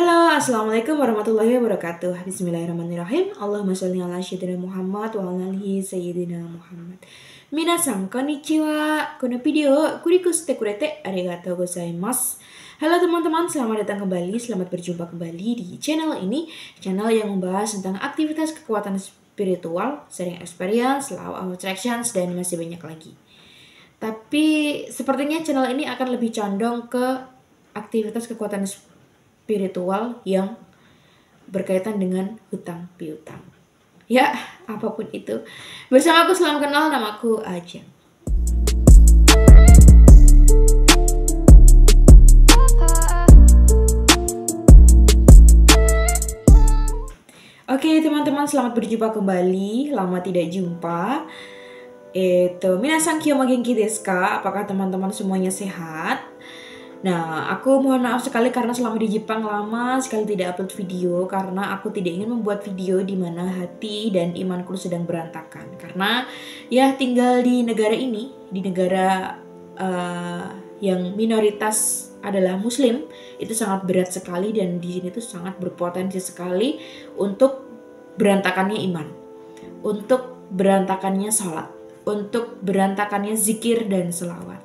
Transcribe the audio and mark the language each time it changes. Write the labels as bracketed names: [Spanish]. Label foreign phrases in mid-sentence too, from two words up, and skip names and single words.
[Arabic] السلام عليكم ورحمة الله وبركاته. بسم الله الرحمن الرحيم. اللهم صل على سيدنا محمد وعلى آله سيدنا محمد. [Japanese] 皆さんこんにちは。このビデオクリックしてくれてありがとうございます. [Indonesian] Halo teman-teman, selamat datang kembali, selamat berjumpa kembali di channel ini. Channel yang membahas tentang aktivitas kekuatan spiritual, [English] sharing experience, law of attractions, [Indonesian] dan masih banyak lagi. Tapi sepertinya channel ini akan lebih condong ke aktivitas kekuatan spiritual yang berkaitan dengan hutang piutang. Ya, apapun itu. Bersama aku salam kenal, namaku Ajeng. Oke teman-teman, selamat berjumpa kembali. Lama tidak jumpa. [Japanese] 皆さんきよま元気ですか? [Indonesian] Apakah teman-teman semuanya sehat? Nah, aku mohon maaf sekali karena selama di Jepang lama sekali tidak upload video karena aku tidak ingin membuat video di mana hati dan imanku sedang berantakan. Karena ya tinggal di negara ini, di negara yang minoritas adalah Muslim, itu sangat berat sekali dan di sini tuh sangat berpotensi sekali untuk berantakannya iman, untuk berantakannya sholat, untuk berantakannya zikir dan selawat.